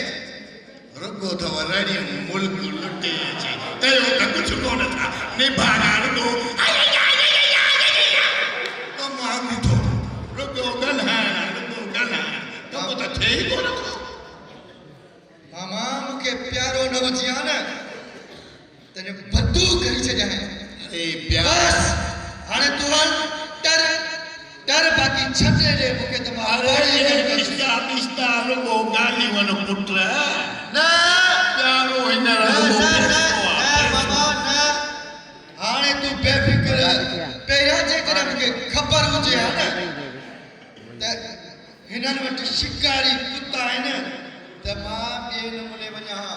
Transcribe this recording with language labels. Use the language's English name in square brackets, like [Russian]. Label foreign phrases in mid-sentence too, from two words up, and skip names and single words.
[Sindhi] रुगो अथव रड़ियूं मुल्क लुटे अचे कयो त कुझु कोन था निभागा रुगो कमु हंग थो रुगो ॻाल्हाइण कमु त थिए ई कोन थो मामा मूंखे प्यारो न हुजी हा न तने बदू करी छॾियां अरे प्यार बस हाणे तूं हल डर बाक़ी छॾे ॾे मूंखे त मां पिस्ता रुगो ॻाल्हियूं आहिनि पुट न प्यारो हिन न मामा न हाणे तूं बेफ़िक्र पहिरियां जेकॾहिं मूंखे ख़बर हुजे हा न त हिननि वटि शिकारी कुता आहिनि त मां ॿिए नमूने वञा हा